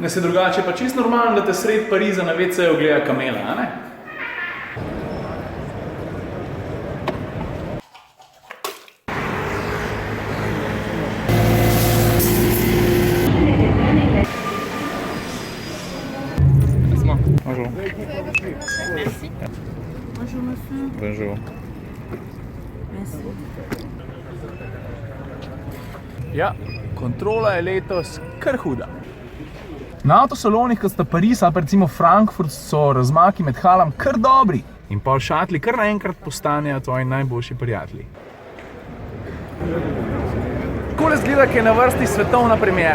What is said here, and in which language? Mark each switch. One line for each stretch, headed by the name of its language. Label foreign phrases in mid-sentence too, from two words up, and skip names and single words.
Slovenian: Ne se drugače pa čisto normalno, da te sred Pariza na WC-ju gleda kamela, a ne?
French: Bonjour. Merci. Bonjour monsieur. Bonjour. Merci.
Slovenian: Ja, kontrola je letos kar huda. Na avtosalonih, kot sta Pariz ali pa recimo Frankfurt, so razmaki med halami kar dobri. In pol šatli kar naenkrat postanejo tvoji najboljši prijatelji. Takole zgleda, ki je na vrsti svetovna premiera.